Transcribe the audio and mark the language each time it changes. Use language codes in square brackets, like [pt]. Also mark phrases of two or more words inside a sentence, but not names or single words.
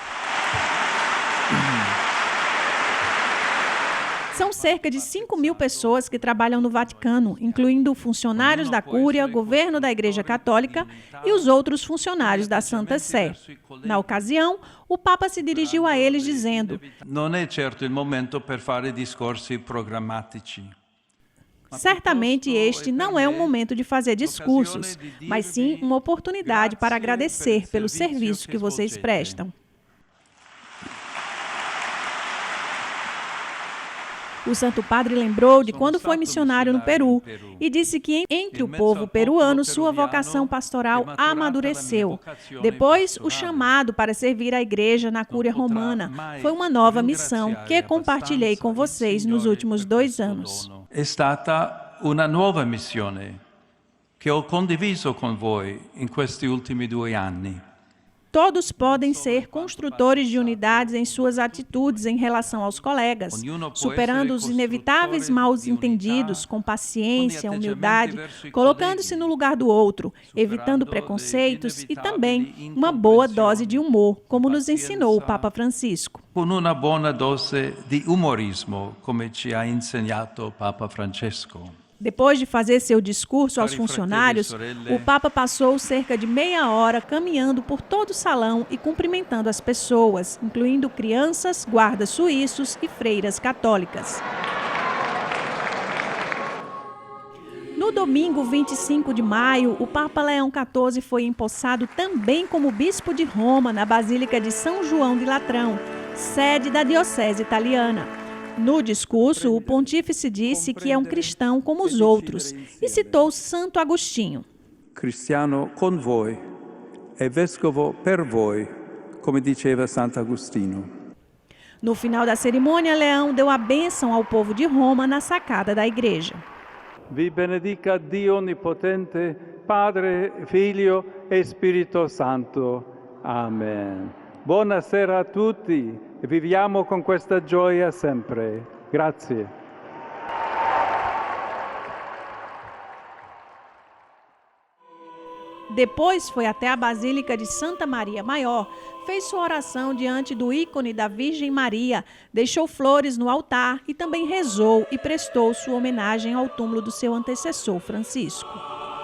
[pt] São cerca de 5 mil pessoas que trabalham no Vaticano, incluindo funcionários da Cúria, governo da Igreja Católica e os outros funcionários da Santa Sé. Na ocasião, o Papa se dirigiu a eles dizendo: [it] "Non è certo il momento per fare discorsi programmatici. [pt] Certamente este não é um momento de fazer discursos, mas sim uma oportunidade para agradecer pelo serviço que vocês prestam." O Santo Padre lembrou de quando foi missionário no Peru e disse que entre o povo peruano sua vocação pastoral amadureceu. Depois, o chamado para servir a igreja na Cúria Romana foi uma nova missão que compartilhei com vocês nos últimos 2 anos. [it] È stata una nuova missione che ho condiviso con voi in questi ultimi 2 anni. [pt] Todos podem ser construtores de unidades em suas atitudes em relação aos colegas, superando os inevitáveis mal-entendidos com paciência, humildade, colocando-se no lugar do outro, evitando preconceitos e também uma boa dose de humor, como nos ensinou o Papa Francisco. [it] Con una buona dose di umorismo, come ci ha insegnato Papa Francesco. [pt] Depois de fazer seu discurso aos funcionários, o Papa passou cerca de meia hora caminhando por todo o salão e cumprimentando as pessoas, incluindo crianças, guardas suíços e freiras católicas. No domingo 25 de maio, o Papa Leão XIV foi empossado também como bispo de Roma, na Basílica de São João de Latrão, sede da diocese italiana. No discurso, o pontífice disse que é um cristão como os outros e citou Santo Agostinho. [it] Cristiano con voi e vescovo per voi, come diceva Santo Agostino. [pt] No final da cerimônia, Leão deu a bênção ao povo de Roma na sacada da igreja. [it] Vi benedica Dio Onnipotente, Padre, Figlio e Spirito Santo. Amen. Buonasera a tutti e viviamo con questa gioia sempre. Grazie. [pt] Depois foi até a Basílica de Santa Maria Maior, fez sua oração diante do ícone da Virgem Maria, deixou flores no altar e também rezou e prestou sua homenagem ao túmulo do seu antecessor Francisco.